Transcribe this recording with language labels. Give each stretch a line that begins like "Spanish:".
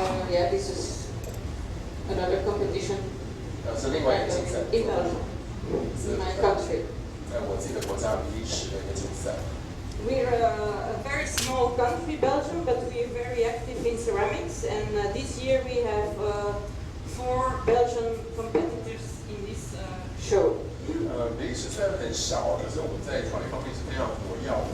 English: Yeah, this is another competition.
Chinese: 是另外一个竞赛。
English: In Belgium, in my country.
Chinese: 在我自己的国家比利时的一个竞赛。
English: We're a very small country, Belgium, but we're very active in ceramics. And this year we have 4 Belgian competitors in this show.
Chinese: 比利时虽然很小，可是我们在陶艺方面是非常活跃的。